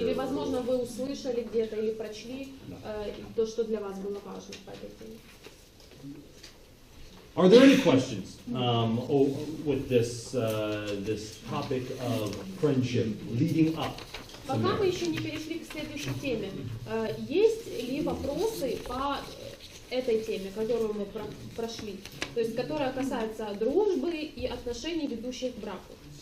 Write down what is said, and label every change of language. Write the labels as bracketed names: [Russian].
[Russian] Или, возможно, вы услышали где-то или прочли то, что для вас было важно по этой теме. [English] Are there any questions with this topic of friendship leading up to [Russian] Пока мы [English] marriage? [Russian] еще не перешли к следующей теме, есть ли вопросы по этой теме, которую мы прошли, то есть которая касается дружбы и отношений, ведущих к браку?